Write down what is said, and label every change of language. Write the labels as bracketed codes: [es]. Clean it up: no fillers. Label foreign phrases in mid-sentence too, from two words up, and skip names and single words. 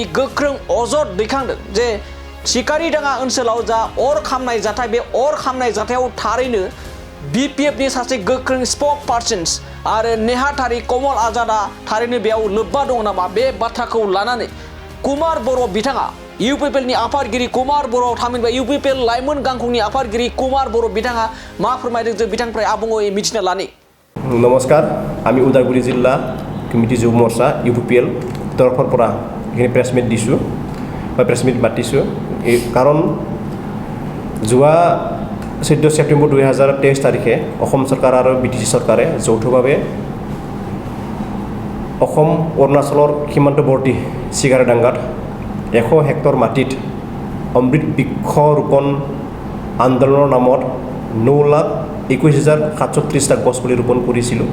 [brx] गोख्रों अजद दैखांदों जे सिकारि दाङा ओनसोलाव जा अर खामनाय जाथाय बे अर खामनाय जाथायाव थारैनो बिपिएफनि सासे गोख्रों [en] spokespersons [brx] आरो नेहाथारि कमल आजादा थारैनो बेयाव लोब्बा दं नामा बे बाथ्राखौ लानानै कुमार बर' बिथाङा इउपिपिएलनि आफादगिरि कुमार बर' थामहिनबा इउपिपिएल लाइमोन गांखंनि आफादगिरि कुमार बर' बिथाङा मा फोरमायदों जों बिथांनिफ्राय आबुङै मिथिना लानि। [as] নমস্কাৰ আমি উদালগুৰি জিলা কমিটি যুৱ মৰ্চা ইউপিপিএল তৰফৰ পৰা এইখিনি [en] press meet [as] দিছোঁ বা [en] press meet [as] মাতিছোঁ এই কাৰণ যোৱা 14 ছেপ্টেম্বৰ 2023 তাৰিখে অসম চৰকাৰ আৰু বিটিচি চৰকাৰে যৌথভাৱে অসম অৰুণাচলৰ সীমান্তৱৰ্তী চিকাৰডাংগাত 100 হেক্টৰ মাটিত অমৃত বৃক্ষ ৰোপণ আন্দোলনৰ নামত 9,21,730টা গছ পুলি ৰোপণ কৰিছিলোঁ